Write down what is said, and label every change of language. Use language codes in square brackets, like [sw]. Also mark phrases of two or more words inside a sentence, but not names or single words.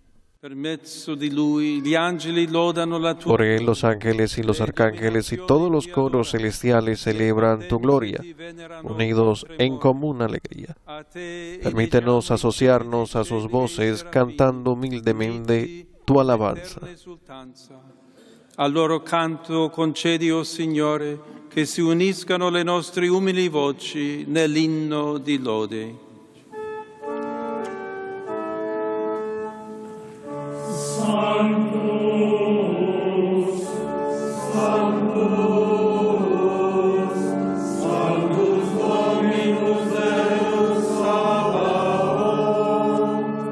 [es] Por Él los ángeles y los arcángeles y todos los coros celestiales celebran tu gloria, unidos en común alegría. Permítenos asociarnos a sus voces cantando humildemente tu alabanza. [it] Al loro canto concedi, oh Signore, che si uniscano le nostre umili voci nell'inno di lode. [la] Sanctus, Sanctus, Sanctus Dominus Deus Sabaoth,